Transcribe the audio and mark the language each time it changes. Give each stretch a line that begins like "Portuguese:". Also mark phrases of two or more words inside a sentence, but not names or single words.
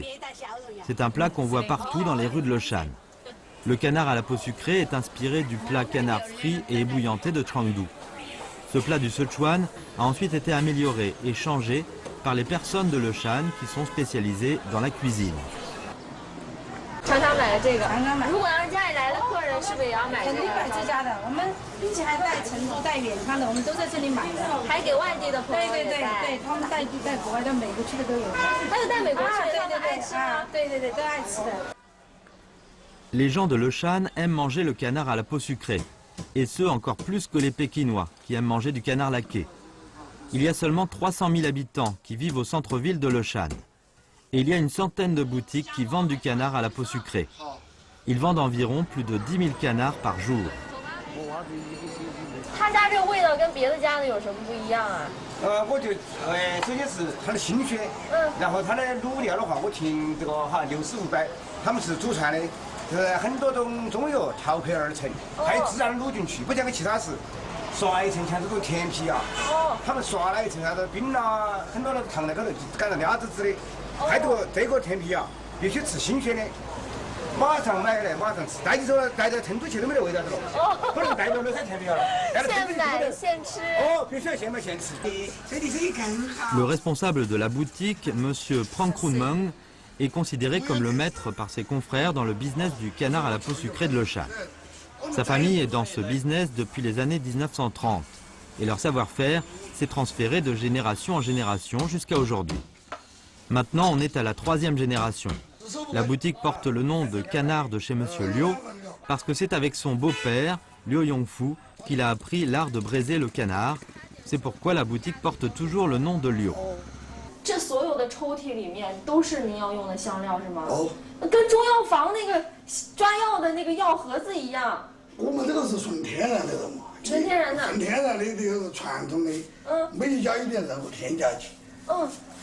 French: C'est un plat qu'on voit partout dans les rues de Leshan. Le canard à la peau sucrée est inspiré du plat canard frit et ébouillanté de Chengdu. Ce plat du Sichuan a ensuite été amélioré et changé par les personnes de Leshan qui sont spécialisées dans la cuisine.
Chinese: 常常买这个，如果要是家里来的客人，是不是也要买这个？肯定买这家的，我们并且还带成都、带远方的，我们都在这里买的。还给外地的朋友也带。对，他们带国外、带美国去的都有。还有带美国去的，他们爱吃吗？对，都爱吃的。
French: Les gens de Leshan aiment manger le canard à la peau sucrée, et ce encore plus que les Pékinois qui aiment manger du canard laqué. Il y a seulement 300 000 habitants qui vivent au centre-ville de Leshan. Et il y a une centaine de boutiques qui vendent du canard à la peau sucrée. Ils vendent environ plus de 10 000 canards par jour.
Chinese: 他家这个味道跟别的家的有什么不一样啊？我就首先是它的新鲜，然后它的卤料的话，我听这个哈600、500，他们是祖传的，很多种中药调配而成，还有自然卤进去，不像个其他是刷一层像这种甜皮啊，他们刷了一层啥子冰啦，很多那个糖在高头，赶上鸭子子的。还多这个甜皮啊，必须吃新鲜的，马上买来马上吃，带起走了，带到成都去都没得味道的了，不能带到乐山甜皮了。现买现吃。哦，必须要现买现吃。这里生意更好。
French: Le responsable de la boutique, Monsieur Prang Krunmeng, est considéré comme le maître par ses confrères dans le business du canard à la peau sucrée de Leshan. Sa famille est dans ce business depuis les années 1930 et leur savoir-faire s'est transféré de génération en génération jusqu'à aujourd'hui. Maintenant, on est à la 3e génération. La boutique porte le nom de canard de chez Monsieur Liu parce que c'est avec son beau-père, Liu Yongfu, qu'il a appris l'art de braiser le canard. C'est pourquoi la boutique porte toujours le nom de Liu.
Chinese: 这所有的抽屉里面都是您要用的香料是吗？哦，跟中药房那个抓药的那个药盒子一样。我们这个是纯天然的了嘛？纯天然的。纯天然的这个是传统的，每一家有点任何添加剂。